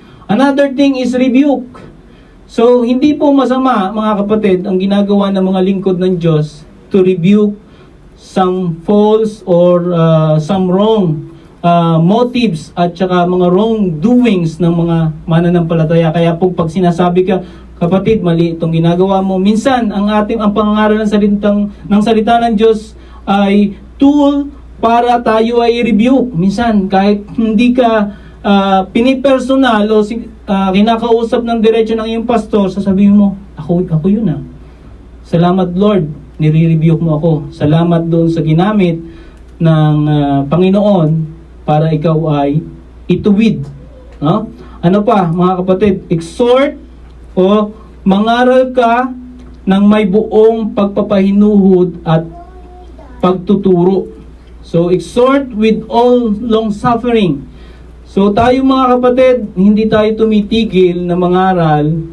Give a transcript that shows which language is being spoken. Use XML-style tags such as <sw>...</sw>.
<en>Another thing is rebuke.</en> <tl>So, hindi po masama, mga kapatid, ang ginagawa ng mga lingkod ng Diyos</tl> <en>to rebuke some false or some wrong motives</en> <tl>at saka mga wrongdoings ng mga mananampalataya. Kaya po, pag sinasabi ka, kapatid, mali itong ginagawa mo. Minsan, ang pangangaral ng salita ng Diyos ay tool para tayo ay rebuke. Minsan, kahit hindi ka pinipersonal o kinakausap ng diretso ng iyong pastor, sasabihin mo, ako yun ah. Salamat Lord, nire-rebuke mo ako. Salamat doon sa ginamit ng Panginoon para ikaw ay ituwid. No? Ano pa, mga kapatid? Exhort o mangaral ka ng may buong pagpapahinuhod at pagtuturo.</tl> <en>So, exhort with all long suffering.</en> <tl>So, tayo mga kapatid, hindi tayo tumitigil na mangaral</tl>